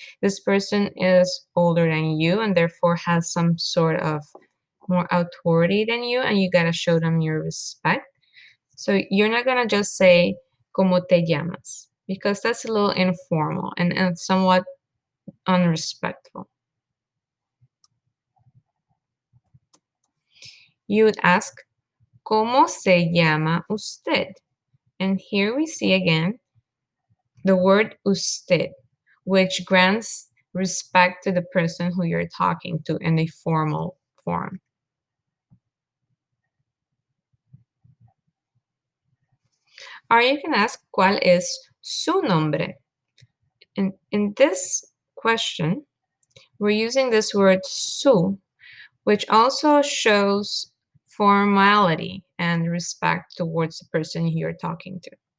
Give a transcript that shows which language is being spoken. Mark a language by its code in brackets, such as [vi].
[en] This person is older than you and therefore has some sort of more authority than you, and you got to show them your respect. So you're not going to just say, [es] ¿Cómo te llamas?, [en] because that's a little informal and somewhat unrespectful. You would ask, [es] ¿Cómo se llama usted? [en] And here we see again the word usted, which grants respect to the person who you're talking to in a formal form. Or you can ask, [es] ¿Cuál es su nombre? [en] In this question, we're using this word su, which also shows formality and respect towards the person you're talking to.